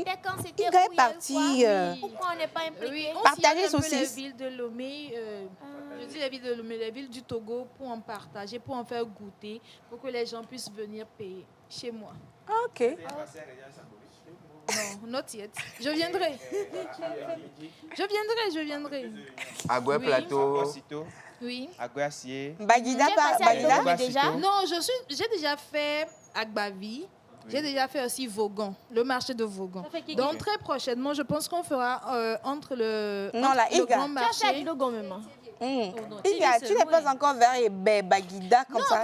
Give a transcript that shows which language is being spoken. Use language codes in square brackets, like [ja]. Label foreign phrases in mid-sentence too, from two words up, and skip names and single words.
[fr] C'était quand c'était Iga est parti. Pourquoi on n'est pas impliqué? Oui, on Partager sillonne un peu les saucisses. villes de Lomé, je dis les villes de Lomé, les villes du Togo pour en partager, pour en faire goûter, pour que les gens puissent venir payer chez moi. Ok. Non, [en] not yet. [fr] Je viendrai. Je viendrai. Agoué Oui. Plateau. Oui. Aguassier. Bagida, Bagida. Déjà? Non, j'ai déjà fait Agbavi. J'ai déjà fait aussi Vaughan, le marché de Vaughan. Donc très prochainement, je pense qu'on fera entre le, Non, la le Iga. grand Tu as marché. fait Kilogo même. Iga, tu n'es pas encore vers Bagida comme Non, ça.